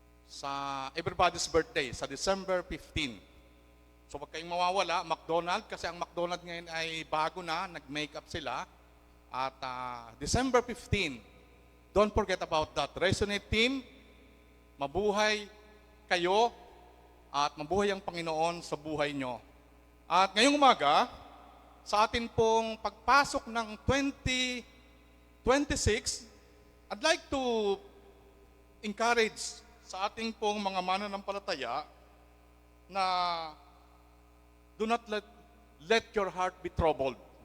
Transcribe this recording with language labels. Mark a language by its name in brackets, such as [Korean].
[Filipino] Sa [English] everybody's birthday, [Filipino] sa December 15. So wag kayong mawawala, McDonald's, kasi ang McDonald's ngayon ay bago na, nag-makeup sila. [English] At December 15, don't forget about that. [Filipino] Resonate team, mabuhay kayo at mabuhay ang Panginoon sa buhay nyo. At ngayong umaga, sa atin pong pagpasok ng 2026, [English] I'd like to encourage [Filipino] sa ating pong mga mananampalataya na [English] do not let your heart be troubled.